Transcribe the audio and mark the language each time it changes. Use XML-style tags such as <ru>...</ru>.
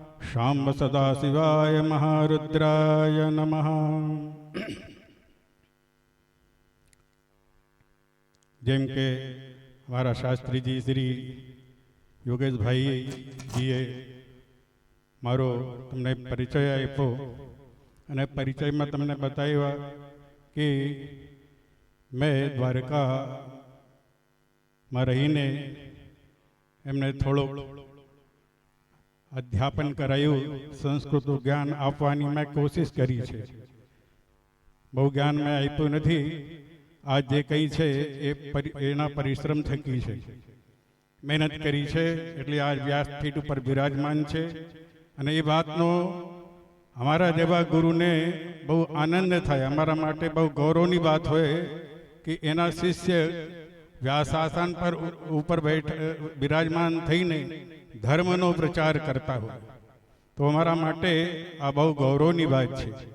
<sa>शाम्ब सदाशिवाय महारुद्राय नमः।</sa> <gu>જેમ કે મારા શાસ્ત્રીજી શ્રી યોગેશભાઈજીએ મારો તમને પરિચય આપ્યો અને પરિચયમાં તમને બતાવ્યા કે મેં દ્વારકામાં રહીને એમને થોડુંક અધ્યાપન કરાયું, સંસ્કૃતનું જ્ઞાન આપવાની મેં કોશિશ કરી છે. બહુ જ્ઞાન મેં આપ્યું નથી. आज जे कई है एना परिश्रम थकी है, मेहनत करी है એટલે आज व्यासपीठ पर विराजमान है. અને એ વાતનો અમારા જેવા ગુરુને બહુ આનંદ થાય, અમારા માટે બહુ ગૌરવની વાત હોય કે એના શિષ્ય વ્યાસાસન પર ઉપર વિરાજમાન થઈને ધર્મનો પ્રચાર કરતા હોય તો અમારા માટે આ બહુ ગૌરવની વાત છે.</gu>